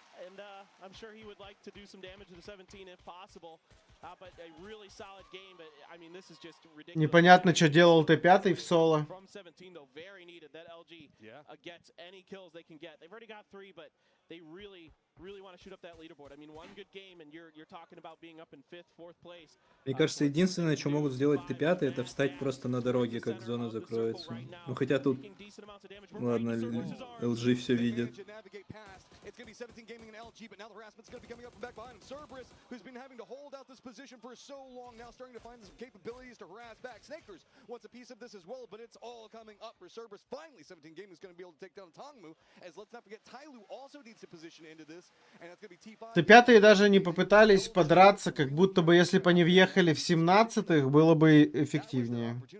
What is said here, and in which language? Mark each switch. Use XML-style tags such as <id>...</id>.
<en>And I'm sure he would like to do some damage to the 17 if possible. But a really solid game. But I mean, this is just ridiculous.</en> <ru>Непонятно, что делал Т5 в соло.</ru> <en>From 17 though, very needed that LG gets any kills they can get. They've already got 3, but they really want to shoot up that leaderboard. I mean, one good game and you're talking about being up in 5th, 4th place.</en> <ru>Мне кажется, единственное, что могут сделать Т5, это встать просто на дороге, как зона закроется. Ну хотя тут, ладно, LG все видит.</ru> <en>It's going to be 17 gaming and LG, but now the harassment's going to be coming up from back behind him. Cerberus, who's been having to hold out this position for so long, now starting to find some capabilities to harass back. Snakers wants a piece of this as well, but it's all coming up for Cerberus. Finally, 17 gaming is going to be able to take down Tongmu, as let's not forget, Tyloo also needs to position into this, and that's going to be T5.</en> <ru>Т5 даже не попытались подраться, как будто бы если бы они въехали в 17-х, было бы эффективнее.</ru>